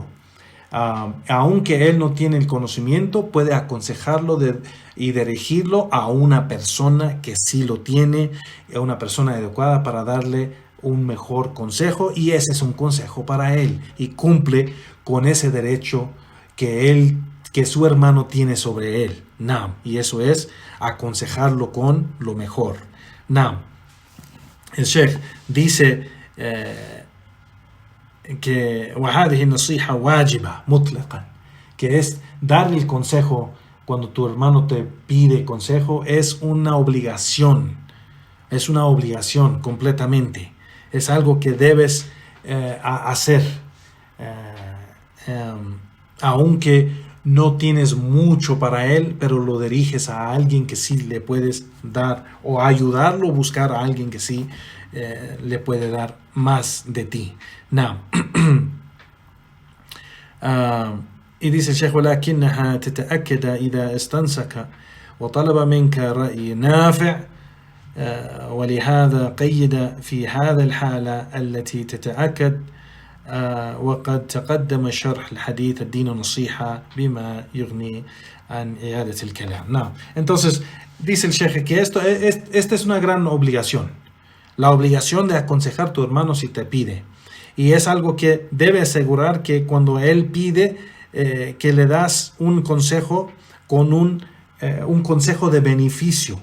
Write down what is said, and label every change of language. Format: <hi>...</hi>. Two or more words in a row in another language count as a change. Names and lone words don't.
<es>Aunque él no tiene el conocimiento, puede aconsejarlo y dirigirlo a una persona que sí lo tiene, a una persona adecuada para darle un mejor consejo, y ese es un consejo para él y cumple con ese derecho que su hermano tiene sobre él. Y eso es aconsejarlo con lo mejor. El Sheikh dice que</es> <ar>وهذه النصيحة واجبة مطلقا,</ar> <es>que es darle el consejo cuando tu hermano te pide consejo, es una obligación completamente, es algo que debes hacer, aunque no tienes mucho para él, pero lo diriges a alguien que sí le puedes dar, o ayudarlo a buscar a alguien que sí le puede dar más de ti. Y dice el Sheikh:</es> <ar>ولكنها تتأكد إذا استنسك وطلب منك رأي نافع, ولهذا قيد في هذا الحالة التي تتأكد, وقد تقدم شرح الحديث الدين النصيحة بما يغني عن إعادة الكلام.</ar> <es>Entonces dice el Sheikh que esta es una gran obligación, la obligación de aconsejar a tu hermano si te pide, y es algo que debe asegurar que cuando él pide, que le das un consejo con un consejo de beneficio.</es>